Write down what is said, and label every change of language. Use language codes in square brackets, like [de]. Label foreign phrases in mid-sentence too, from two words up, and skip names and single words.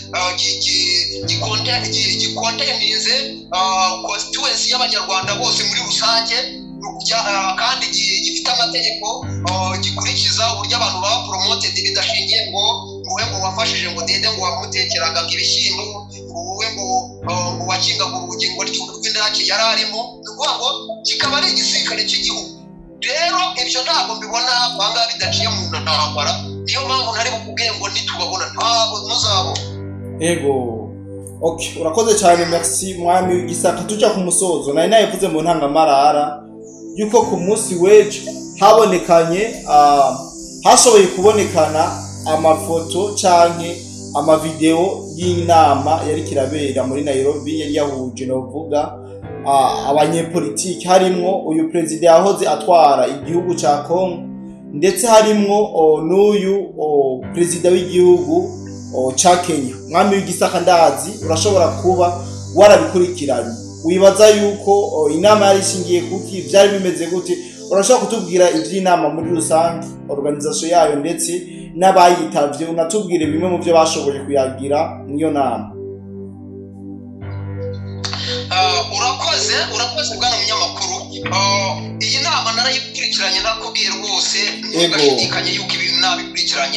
[rw] gikontenize constituency y'abanyarwanda bose muri rusange, kandi gifite amategeko gikurikiza uburyo abantu baba promoted bidashingiye ngo wowe ngo wafashije ngo dede ngo wamutekeraga ibishyimbo, wowe ngo wakingaga urugingo rw'indake yari arimo, nukuvuga ngo kikaba ari igisirikare cy'igihugu. Rero ibyo ntabwo mbibona banga bidaciye mu ntambara, niyo mpamvu ntari bukubwiye ngo nitubabona ntabwo muzabo. [rn] Okay, urakoze cyane, merci mwami w'Igisaka. Tujya ku musozo, nari nayivuze mu ntangamarara yuko ku munsi w'ejo habonekanye hashoboye kubonekana amafoto canke amavideo y'inama yari kirabera muri Nairobi, yari yahuje novuga abanyepolitiki, harimwo uyu president yahoze atwara igihugu ca Congo, ndetse harimwo n'uyu president w'igihugu ca Kenya. Mwami w'Igisaka, ndazi urashobora kuba warabikurikiranye, wibaza yuko inama yari ishingiye kuki, byari bimeze gute? Urashobora kutubwira iby'inama muri rusange, organisation yayo, ndetse n'abayitavye, unatubwire bimwe mu byo bashoboye kuyagira niyo nama. [rw] Urakoze bwana munyamakuru. Iyi nama narayikurikiranye, nakubwiye rwose ntugashidikanye yuko ibintu nabikurikiranye.